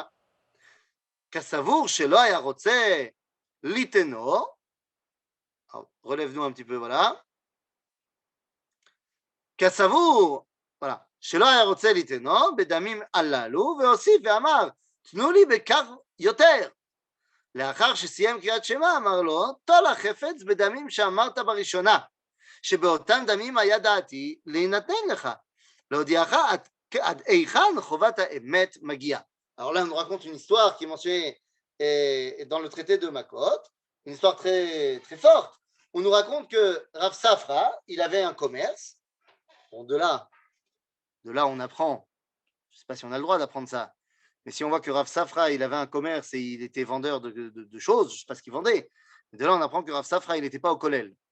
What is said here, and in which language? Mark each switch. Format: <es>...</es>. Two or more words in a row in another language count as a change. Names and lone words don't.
<he>כסבור שלא היה רוצה ליתנו,</he> <fr>relève-nous un petit peu, voilà. Kassavu, voilà.</fr> <he>שלא היה רוצה ליתנו בדמים הללו, והוסיף ואמר, תנו לי בכך יותר. לאחר שסיים קריאת שמע, אמר לו, טול החפץ בדמים שאמרת בראשונה, שבאותם דמים היה דעתי להינתן לך, להודיעך עד היכן חובת האמת מגיעה.</he> <fr>Alors là, on nous raconte une histoire qui est mentionnée dans le traité de Makot, une histoire très, très forte. On nous raconte que Rav Safra, il avait un commerce. Bon, de là, on apprend, je ne sais pas si on a le droit d'apprendre ça, mais si on voit que Rav Safra, il avait un commerce et il était vendeur de choses, je ne sais pas ce qu'il vendait, de là, on apprend que Rav Safra, il n'était pas au kollel.</fr>